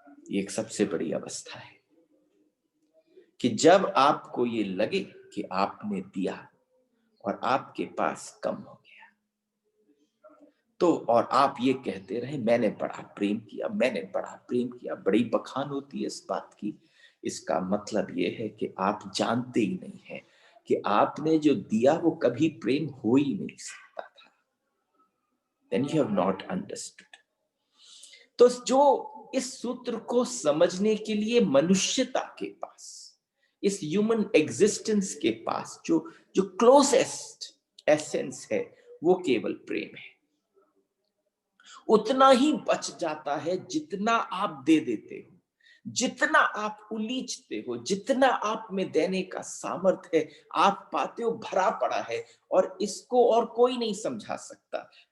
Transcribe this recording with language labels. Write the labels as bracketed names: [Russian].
[Hindi] ये एक सबसे बड़ी अवस्था है कि जब आपको ये लगे कि आपने दिया और आपके पास कम हो गया, तो और आप ये कहते रहे मैंने बड़ा प्रेम किया, मैंने बड़ा प्रेम किया, बड़ी बखान होती है इस बात की। इसका मतलब ये है कि आप जानते ही नहीं है कि आपने जो दिया वो कभी प्रेम हो ही नहीं सकता था। [English] Then you have not understood. [Hindi] तो जो इस सूत्र को समझने के लिए मनुष्यता के पास, इस ह्यूमन एग्जिस्टेंस के पास जो जो क्लोजेस्ट एसेंस है वो केवल प्रेम है। उतना ही बच जाता है जितना आप दे देते हो, जितना आप उलीचते हो, जितना आप में देने का सामर्थ्य है, आप पाते हो भरा पड़ा है, और इसको और कोई नहीं समझा सकता।